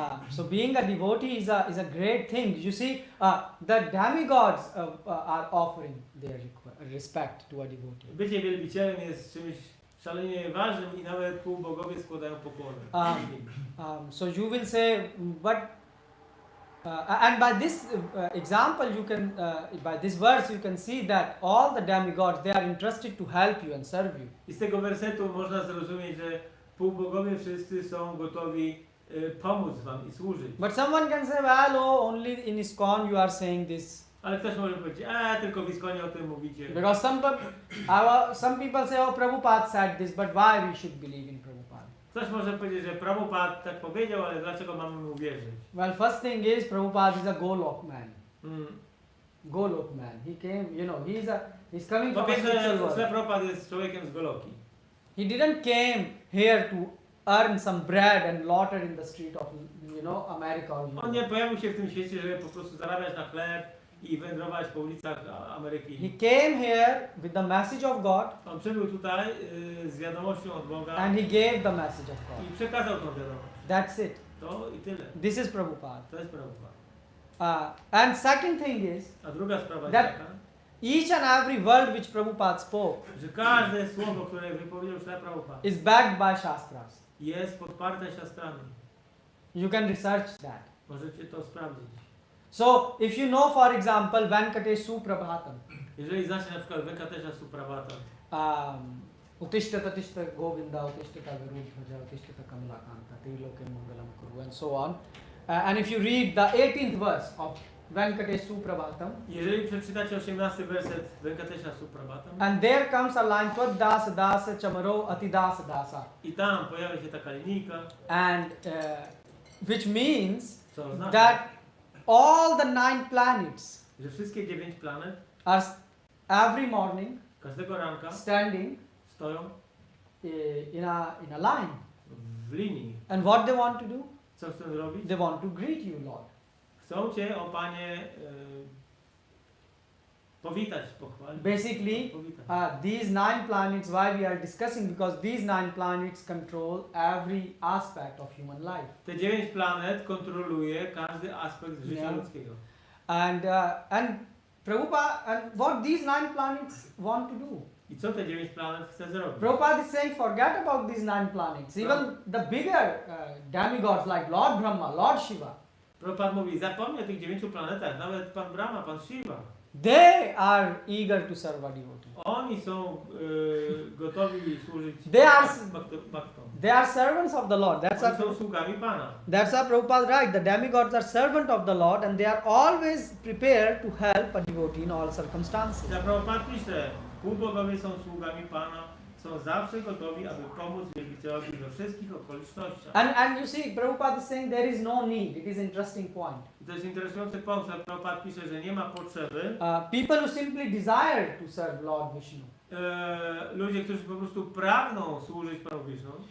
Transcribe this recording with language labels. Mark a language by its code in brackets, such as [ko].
[en] So being a devotee is a great thing. You see, the demigods are offering their respect to a devotee. [pl] Bycie wielbicielem jest czymś szalenie ważnym i nawet półbogowie składają pokłony. [en] So you will say, but and by this example, you can by this verse you can see that all the demigods, they are interested to help you and serve you. [pl] I z tego wersetu można zrozumieć, że półbogowie wszyscy są gotowi pomóc wam i służyć. [en] But someone can say, well, oh, only in ISKCON you are saying this. [pl] Ale ktoś może powiedzieć, tylko w Iskonie o tym mówicie. [en] Because some people say, oh, Prabhupada said this, but why we should believe in Prabhupada? [pl] Ktoś może powiedzieć, że Prabhupada tak powiedział, ale dlaczego mamy mu wierzyć? [en] Well, first thing is Prabhupada is a Golok man. Golok man. He came, he's coming [pl] Po [en] from a spiritual [pl] pierwsze, [en] world. [pl] Prabhupada jest człowiekiem z Goloki. [en] He didn't came here to earn some bread and laughter in the street of, America or [pl] On [en] Europe. [pl] nie pojawił się w tym świecie, żeby po prostu zarabiać na chleb i wędrować po ulicach Ameryki. [en] He came here with the message of God [pl] On przybył tutaj z wiadomością od Boga [en] and he gave the message of God. [pl] i przekazał tą wiadomość. [en] That's it. [pl] To i tyle. [en] This is Prabhupada. [pl] To jest Prabhupada. [en] And second thing is [pl] A druga sprawa jest [en] that [pl] taka, [en] each and every word which Prabhupada spoke [pl] że każde słowo, które wypowiedział Prabhupada, [en] is backed by Shastras. [pl] jest podparte siastrami. [en] You can research that. [pl] Możecie to sprawdzić. [en] So, if you know, for example, Venkatesh Suprabhatam, [pl] Jeżeli znacie na przykład Venkatesha Suprabhatam, [sa] Utishta Tishta Govinda, Utishta Virudhaja, Utishta Kamalakanta, Triloke Mangalam Kuru, and so on. [en] And if you read the 18th verse of Venkatesh Suprabhatam, [pl] jeżeli przeczytacie 18 werset Venkatesha Suprabhatam, [en] and there comes a line, [sa] Tvad Dasa Dasa Chamaro Ati Dasa Dasa, [pl] i tam pojawia się taka linijka, [en] and which means [pl] co oznacza, [en] that all the 9 planets [pl] że wszystkie 9 planet [en] are every morning [pl] każdego ranka [en] standing [pl] stoją [en] in a line. [pl] w linii. [en] And what they want to do? [pl] Co chcą zrobić? [en] They want to greet you, Lord. [pl] Chcą Cię, o Panie, powitać, pochwalić. [en] Basically, [pl] Powitać. [en] these 9 planets, why we are discussing, because these 9 planets control every aspect of human life. [pl] Te 9 planet kontroluje każdy aspekt życia [en] Yeah. [pl] ludzkiego. [en] And Prabhupada, and what these 9 planets want to do? [pl] I co te 9 planet chce zrobić? [en] Prabhupada is saying, forget about these 9 planets. Even the bigger demigods like Lord Brahma, Lord Shiva, [pl] Prabhupada mówi, zapomnij o tych 9 planetach, nawet Pan Brahma, Pan Shiva. [en] they are eager to serve a devotee. [pl] Oni są gotowi służyć bhaktom. [en] They are servants of the Lord. [pl] Oni są sługami Pana. [en] That's how Prabhupada writes. The demigods are servants of the Lord and they are always prepared to help a devotee in all circumstances. [pl] Jak Prabhupada pisze, półbogowie są sługami Pana, są zawsze gotowi, aby pomóc wielbicielowi we wszystkich okolicznościach. [en] And you see, Prabhupada is saying there is no need. It is an interesting point. [pl] I to jest interesujący punkt, że Prabhupada pisze, że nie ma potrzeby. [en] People who simply desire to serve Lord Vishnu. [pl] Ludzie, którzy po prostu pragną służyć Panu Wisznu.